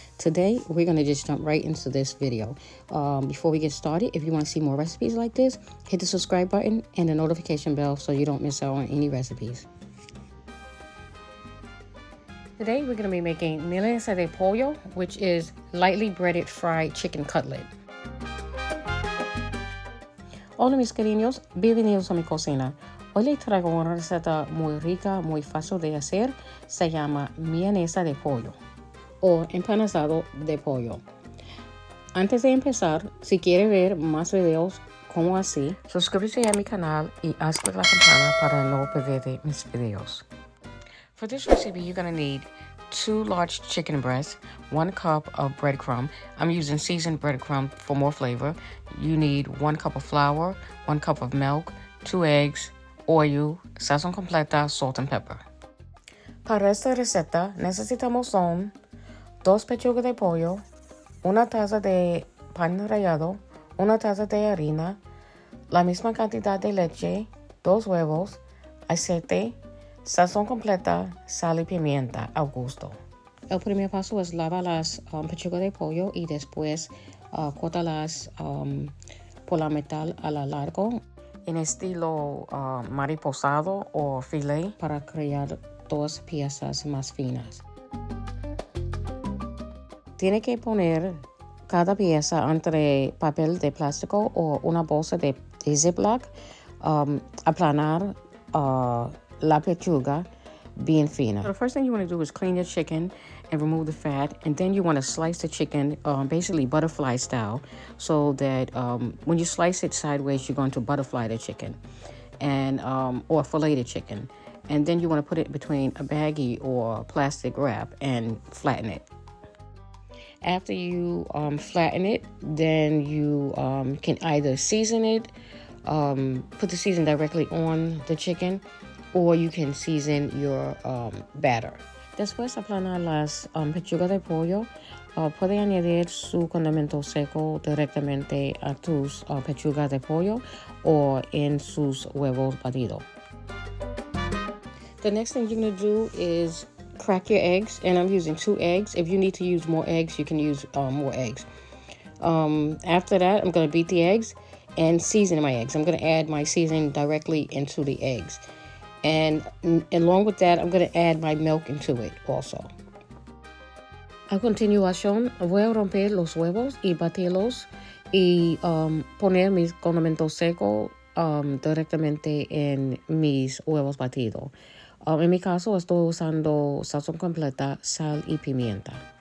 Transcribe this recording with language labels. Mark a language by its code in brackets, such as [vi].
[en] Today, we're going to just jump right into this video. Before we get started, if you want to see more recipes like this, hit the subscribe button and the notification bell so you don't miss out on any recipes. Today, we're going to be making milanesa de pollo, which is lightly breaded fried chicken cutlet. [es] Hola mis cariños, bienvenidos a mi cocina. Hoy les traigo una receta muy rica, muy fácil de hacer. Se llama milanesa de pollo o empanizado de pollo. Antes de empezar, si quiere ver más videos como así, suscríbete a mi canal y activa la campana para no perderte mis videos. For this recipe, you're going to need 2 large chicken breasts, 1 cup of breadcrumb. I'm using seasoned breadcrumb for more flavor. You need 1 cup of flour, 1 cup of milk, 2 eggs, oil, sazón completa, salt and pepper. Para esta receta necesitamos 2 pechugas de pollo, 1 taza de pan rallado, 1 taza de harina, la misma cantidad de leche, 2 huevos, aceite, sazón completa, sal y pimienta al gusto. El primer paso es lavar las pechugas de pollo y después cortarlas por la mitad a lo largo en estilo mariposado o filet para crear 2 piezas más finas. Tiene que poner cada pieza entre papel de plástico o una bolsa de Ziploc, aplanar la pechuga bien fina. [en] So the first thing you want to do is clean your chicken and remove the fat, and then you want to slice the chicken basically butterfly style, so that when you slice it sideways, you're going to butterfly the chicken and or fillet the chicken, and then you want to put it between a baggie or plastic wrap and flatten it. After you flatten it, then you can either season it, put the season directly on the chicken, or you can season your batter. Después de aplanar las pechugas de pollo, puede añadir su condimento seco directamente a tus pechugas de pollo o en sus huevos batidos. The next thing you're going to do is crack your eggs, and I'm using 2 eggs. If you need to use more eggs, you can use more eggs. After that, I'm going to beat the eggs and season my eggs. I'm going to add my seasoning directly into the eggs. And along with that, I'm going to add my milk into it also. [es] A continuación, voy a romper los huevos y batirlos y poner mis condimentos secos directamente en mis huevos batidos. En mi caso, estoy usando sazón completa, sal y pimienta.